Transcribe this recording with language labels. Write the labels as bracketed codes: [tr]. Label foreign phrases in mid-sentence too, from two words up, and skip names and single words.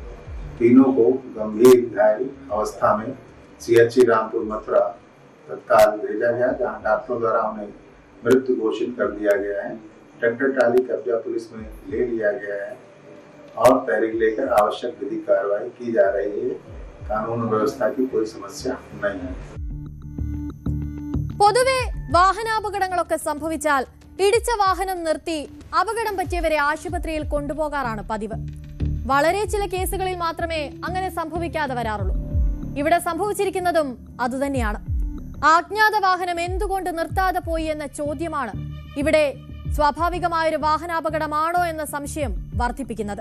[hi] तीनों को गंभीर घायल अवस्था में सीएचसी रामपुर मथुरा तत्काल भेजा गया, जहां डॉक्टरों द्वारा उन्हें मृत्यु घोषित कर दिया गया है। ट्रैक्टर ट्राली कब्जा पुलिस में ले लिया गया है और तहरीर लेकर आवश्यक विधिक कार्रवाई की जा रही है। कानून व्यवस्था की कोई समस्या नहीं है। [ml] പൊതുവെ വാഹനാപകടങ്ങളൊക്കെ സംഭവിച്ചാൽ ഇടിച്ച വാഹനം നിർത്തി അപകടം പറ്റിയവരെ ആശുപത്രിയിൽ കൊണ്ടുപോകാറാണ് പതിവ്. വളരെ ചില കേസുകളിൽ മാത്രമേ അങ്ങനെ സംഭവിക്കാതെ വരാറുള്ളൂ. ഇവിടെ സംഭവിച്ചിരിക്കുന്നതും അതുതന്നെയാണ്. അജ്ഞാത വാഹനം എന്തുകൊണ്ട് നിർത്താതെ പോയി എന്ന ചോദ്യമാണ് ഇവിടെ സ്വാഭാവികമായൊരു വാഹനാപകടമാണോ എന്ന സംശയം വർദ്ധിപ്പിക്കുന്നത്.